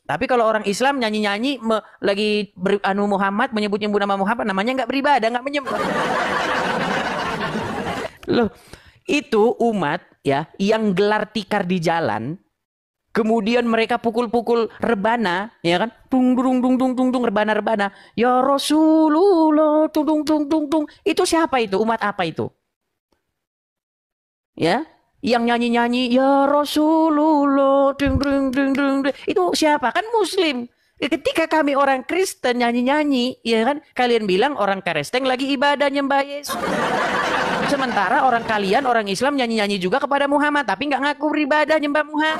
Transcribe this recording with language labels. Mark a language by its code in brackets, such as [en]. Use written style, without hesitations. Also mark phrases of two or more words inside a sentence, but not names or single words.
[id] Tapi kalau orang Islam nyanyi-nyanyi lagi Muhammad, menyebut-nyebut nama Muhammad, namanya nggak beribadah, nggak menyembah. Loh, itu umat ya yang gelar tikar di jalan, Kemudian mereka pukul-pukul rebana, ya kan? Tung dung dung dung dung dung rebana-rebana. [ar] Ya Rasulullah, tung dung dung dung dung. [id] Itu siapa itu? Umat apa itu? Ya, yang nyanyi-nyanyi [ar] ya Rasulullah, dung dung dung dung. [id] Itu siapa? Kan Muslim. Ketika kami orang Kristen nyanyi-nyanyi, ya kan? Kalian bilang orang Kristen lagi ibadah nyembah Yesus. Sementara orang kalian, orang Islam nyanyi-nyanyi juga kepada Muhammad, tapi nggak ngaku beribadah nyembah Muhammad.